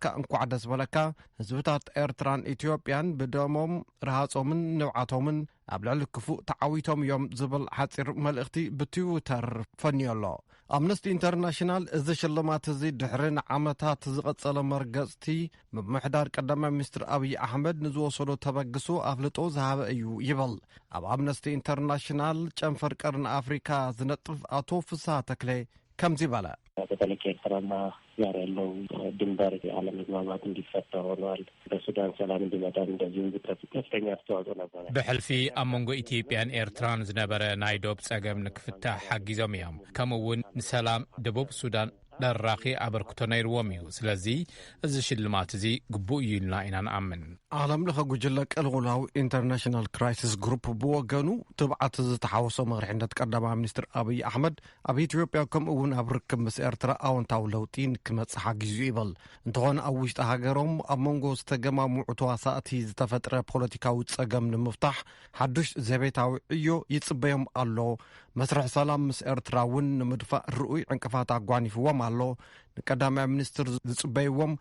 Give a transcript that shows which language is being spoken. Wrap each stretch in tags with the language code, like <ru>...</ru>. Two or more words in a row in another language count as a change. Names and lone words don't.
<ti>እንኳዕ ደስ በለካ፣ ህዝብታት ኤርትራን ኢትዮጵያን ብደሞም ረሃጾምን ንብዓቶምን ኣብ ልዕሊ ክፉእ ተዓዊቶም እዮም ዝብል ሓፂር መልእኽቲ ብትዊተር ፈንዮ ኣሎ። ኣምነስቲ ኢንተርናሽናል እዚ ሽልማት እዚ ድሕሪ ንዓመታት ዝቐጸለ መርገጽቲ ምምሕዳር ቀዳማይ ሚኒስትር አብይ አሕመድ ንዝወሰዶ ተበግሶ ኣፍልጦ ዝሃበ እዩ ይብል። ኣብ ኣምነስቲ ኢንተርናሽናል ጨንፈር ቀርኒ ኣፍሪካ ዝነጥፍ አቶ ፍስሐ ተክሌ ከምዚ በለ።</ti> <am>በተለይ ከኤርትራና ጋር ያለው ድንበር አለመግባባት እንዲፈታ ሆኗል። በሱዳን ሰላም እንዲመጣ እንደዚሁም ከፍተኛ አስተዋጽኦ ነበረ።</am> <ti>ብሕልፊ ኣብ መንጎ ኢትዮጵያን ኤርትራን ዝነበረ ናይ ዶብ ጸገም ንክፍታሕ ሓጊዞም እዮም። ከምኡውን ንሰላም ደቡብ ሱዳን ደራኺ ኣበርክቶ ነይርዎም እዩ። ስለዚ እዚ ሽልማት እዚ ግቡእ እዩ ኢልና ኢና ንኣምን። ዓለም ለኸ ጉጅለ ቅልውላዊ ኢንተርናሽናል ክራይሲስ ግሩፕ ብወገኑ ትብዓት ዝተሓወሶ መሪሕነት ቀዳማይ ሚኒስትር አብይ አሕመድ ኣብ ኢትዮጵያ ከምኡውን ኣብ ርክብ ምስ ኤርትራ ኣዎንታዊ ለውጢ ክመጽእ ሓጊዙ ይብል። እንተኾነ ኣብ ውሽጢ ሃገሮም ኣብ መንጎ ዝተገማምዑ ተዋሳእቲ ዝተፈጥረ ፖለቲካዊ ጸገም ንምፍታሕ ሓዱሽ ዘቤታዊ ዕዮ ይጽበዮም ኣሎ። መስርሕ ሰላም ምስ ኤርትራ እውን ንምድፋእ ርኡይ ዕንቅፋት ኣጓኒፍዎም ኣሎ። ንቀዳማይ ሚኒስትር ዝጽበይዎም</ti>